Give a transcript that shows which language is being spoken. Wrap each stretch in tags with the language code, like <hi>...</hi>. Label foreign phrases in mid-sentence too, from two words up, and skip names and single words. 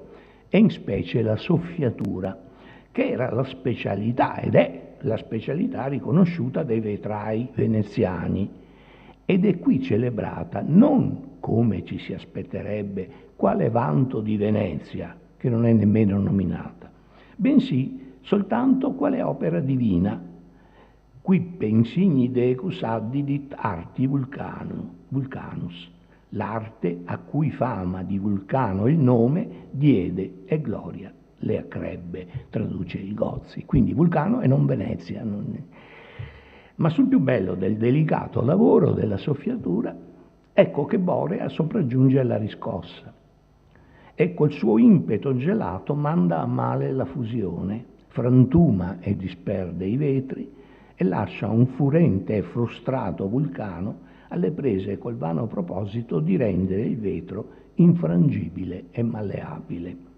<it>e in specie la soffiatura, che era la specialità, ed è la specialità riconosciuta dai vetrai veneziani, ed è qui celebrata non come ci si aspetterebbe quale vanto di Venezia, che non è nemmeno nominata, bensì soltanto quale opera divina,</it> <la>quippe insigni decus addidit arti Vulcanus,</la> <it>l'arte a cui fama di Vulcano il nome diede e gloria le accrebbe, traduce il Gozzi. Quindi Vulcano e non Venezia. Ma sul più bello del delicato lavoro della soffiatura, ecco che Borea sopraggiunge alla riscossa e col suo impeto gelato manda a male la fusione, frantuma e disperde i vetri e lascia un furente e frustrato Vulcano alle prese col vano proposito di rendere il vetro infrangibile e malleabile.</it>